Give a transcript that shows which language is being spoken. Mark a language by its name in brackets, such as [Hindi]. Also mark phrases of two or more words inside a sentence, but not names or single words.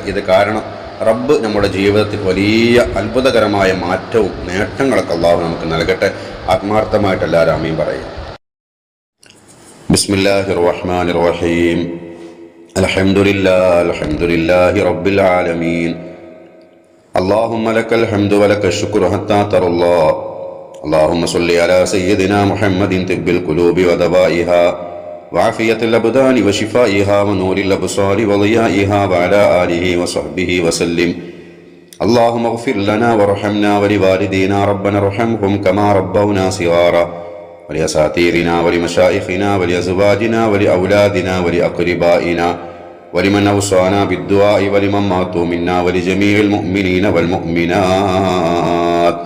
[Malayalam] ഇത് കാരണം റബ്ബ് നമ്മുടെ ജീവിതത്തിൽ വലിയ അത്ഭുതകരമായ മാറ്റവും നേട്ടങ്ങളൊക്കെ അള്ളാഹു നമുക്ക് നൽകട്ടെ. ആത്മാർത്ഥമായിട്ട് എല്ലാവരും ആമീൻ പറയുക. [Arabic] بسم الله الرحمن الرحيم. الحمد لله رب العالمين. اللهم لك الحمد ولك الشكر حتى ترى الله. اللهم صل على سيدنا محمد طب القلوب ودوائها وعافية الأبدان وشفائها ونور الأبصار وضيائها وعلى آله وصحبه وسلم. اللهم اغفر لنا وارحمنا ولوالدينا ربنا ارحمهم كما ربونا صغارا ولأساتذتنا ولمشايخنا ولأزواجنا ولأولادنا ولأقربائنا ولمن أوصانا بالدعاء ولمن ماتوا منا ولجميع المؤمنين والمؤمنات.